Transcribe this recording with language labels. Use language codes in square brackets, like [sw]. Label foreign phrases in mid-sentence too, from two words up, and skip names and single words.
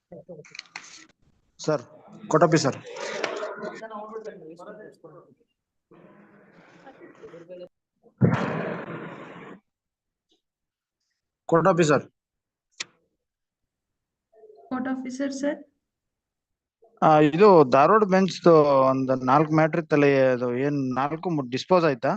[en] Sir, court officer. Court officer. Court officer, sir. [kn] ಇದು ಧಾರವಾಡ ಬೆಂಚ್ ಒಂದು 4 ಮ್ಯಾಟ್ರ್ ಇತ್ತಲ್ಲ, ಅದು ಏನ್ 4 ಡಿಸ್ಪೋಸ್ ಆಯ್ತಾ?